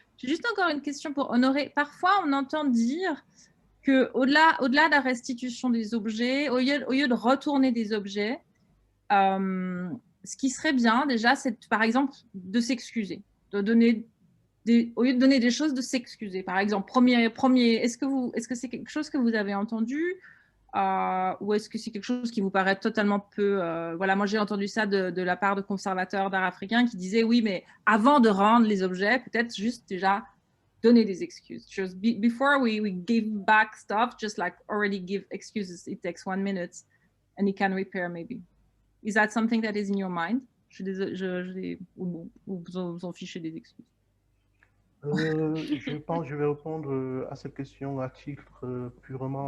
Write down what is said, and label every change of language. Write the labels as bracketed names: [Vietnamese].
[French] J'ai juste encore une question pour Honoré. Parfois, on entend dire qu'au-delà de la restitution des objets, au lieu de retourner des objets, ce qui serait bien déjà, c'est par exemple de s'excuser, au lieu de donner des choses, de s'excuser. Par exemple, premier, est-ce que c'est quelque chose que vous avez entendu? ou est-ce que c'est quelque chose qui vous paraît totalement peu... voilà, moi j'ai entendu ça de la part de conservateurs d'art africain qui disaient oui, mais avant de rendre les objets, peut-être juste déjà donner des excuses. [English] Just before we give back stuff, just like already give excuses. It takes 1 minute and it can repair maybe. Is that something that is in your mind? [French] Je suis désolée, ou vous en fichez des excuses. Je pense que je vais répondre à cette question à titre purement